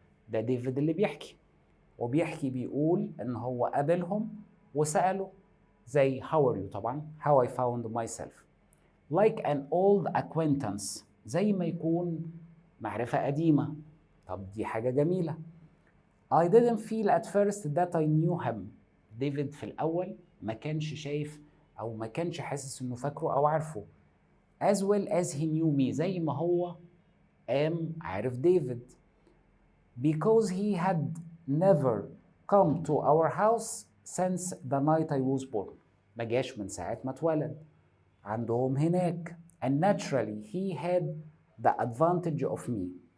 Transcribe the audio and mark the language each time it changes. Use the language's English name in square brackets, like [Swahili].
[Arabic] ده ديفيد اللي بيحكي وبيحكي بيقول ان هو قابلهم وسأله زي [English] how are you [Arabic] طبعا [English] how I found myself like an old acquaintance [Arabic] زي ما يكون معرفة قديمة. طب دي حاجة جميلة. [English] I didn't feel at first that I knew him. [Arabic] ديفيد في الأول ما كانش شايف أو ما كانش حاسس إنه فاكره أو عارفه. [English] As well as he knew me [Arabic] زي ما هو ام عارف ديفيد. [English] because he had never come to our house since the night I was born. [Arabic] ما جاش من ساعة ما اتولد عندهم هناك. [English] and naturally he had the advantage of me.